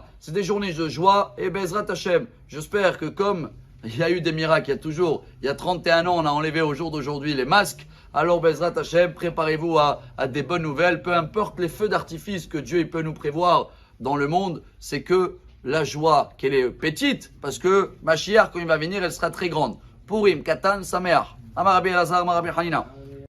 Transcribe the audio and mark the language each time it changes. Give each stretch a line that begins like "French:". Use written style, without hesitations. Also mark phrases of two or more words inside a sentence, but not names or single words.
French: C'est des journées de joie et
Hebrew: בעזרת השם.
French: J'espère que comme il y a eu des miracles, il y a 31 ans, on a enlevé au jour d'aujourd'hui les masques. Alors
Hebrew: בעזרת השם,
French: préparez-vous à des bonnes nouvelles. Peu importe les feux d'artifice que Dieu il peut nous prévoir dans le monde, c'est que la joie, qu'elle est petite, parce que Mashiach, quand il va venir, elle sera très grande.
Hebrew: פורים, קטן, שמח. אמר רבי אלעזר, אמר רבי חנינא.